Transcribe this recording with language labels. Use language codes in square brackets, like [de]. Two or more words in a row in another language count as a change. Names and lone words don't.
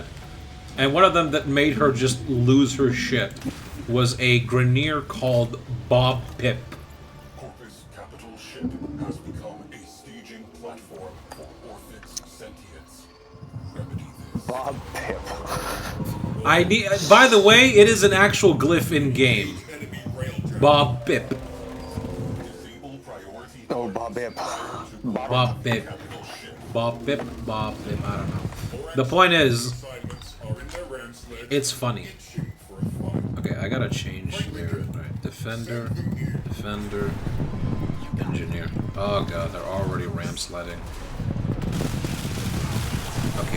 [en] And one of them that made her just lose her shit was a Grenier called Bob Pip. Corpus capital ship has become a staging platform for Orphic's sentience. Remedy this. Bob Pip. By the way, it is an actual glyph in game. Bob Pip. Oh, Bob Pip. Bob Pip. Bob Pip. Bob Pip. I don't know. The point is, it's funny. Okay, I gotta change here. Alright, Defender, Engineer. Oh god, they're already ramp sledding. Okay.